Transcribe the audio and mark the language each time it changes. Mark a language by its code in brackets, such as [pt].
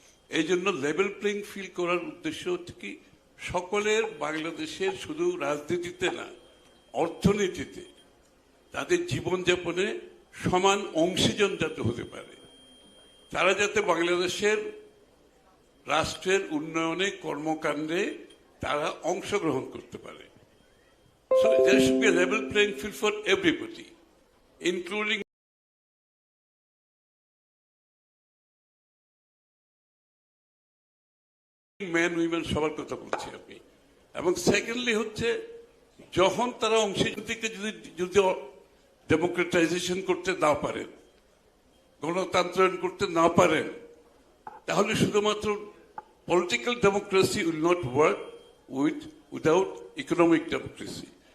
[bn] এই জন্য level playing field করার উদ্দেশ্য হচ্ছে কি, সকলের বাংলাদেশের শুধু রাজনীতিতে না, অর্থনীতিতে তাদের জীবনযাপনে সমান অংশীজন যাতে হতে পারে, তারা যাতে বাংলাদেশের রাষ্ট্রের উন্নয়নে কর্মকাণ্ডে তারা অংশগ্রহণ করতে পারে। [en] So there should be a level playing field for everybody, including men, women, [bn] সবার কথা বলছি আমি। এবং সেকেন্ডলি হচ্ছে, যখন তারা অংশীজন থেকে যদি ডেমোক্রেটাইজেশন করতে না পারেন, গণতন্ত্রায়ন করতে না পারেন, তাহলে শুধুমাত্র [en] Political democracy will not work without economic democracy.